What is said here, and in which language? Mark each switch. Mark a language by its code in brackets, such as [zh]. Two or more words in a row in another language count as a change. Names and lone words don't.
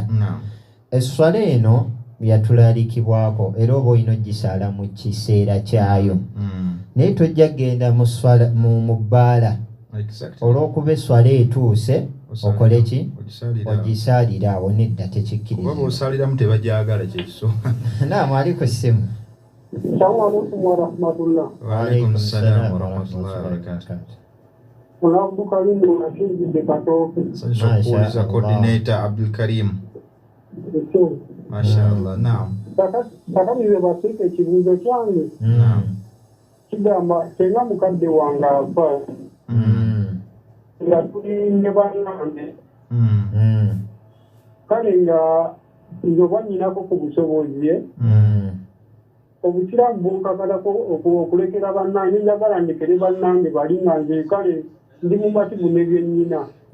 [lg] Esswala eno yatulaalikibwako era oba olina ogisaala mu kiseera kyayo naye tojja genda mu bbaala olw'okuba esswala etuuse okole ki ogisaalira awo nedda tekikkiriza. Naam, ali ku ssimu. [ar] السلام عليكم ورحمة الله. وعليكم السلام ورحمة الله وبركاته. [lg] Abdul Karim nashinjidde Katooke. Okuwuliza coordinator Abdul Karim. [ar] ما شاء الله. نعم. [lg] Takanize basiike ekibuuzo kyange. Kigamba senga mukadde wange afa nga tuli ne bannange kale nga nze oba nnyinako ku busobozi obusiraamu bunkakatako okulekera bannange njagala ndekere bannange bali nga nze kale ndi mumativu ne byennyina